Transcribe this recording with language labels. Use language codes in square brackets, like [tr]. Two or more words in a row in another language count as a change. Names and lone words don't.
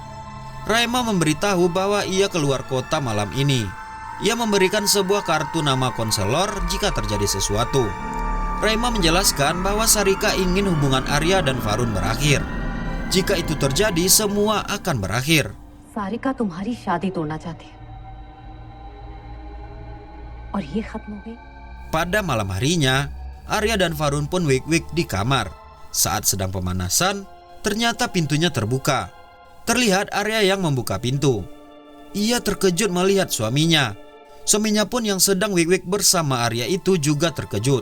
[id] Raima memberitahu bahwa ia keluar kota malam ini. Ia memberikan sebuah kartu nama konselor jika terjadi sesuatu. Raima menjelaskan bahwa Sarika ingin hubungan Arya dan Farun berakhir. Jika itu terjadi, semua akan berakhir. [hi] सारिका तुम्हारी शादी तोड़ना चाहती है और ये खत्म हो गई. [id] Pada malam harinya, Arya dan Farun pun wik-wik di kamar. Saat sedang pemanasan, ternyata pintunya terbuka. Terlihat Arya yang membuka pintu. Ia terkejut melihat suaminya. Suaminya pun yang sedang wik-wik bersama Arya itu juga terkejut.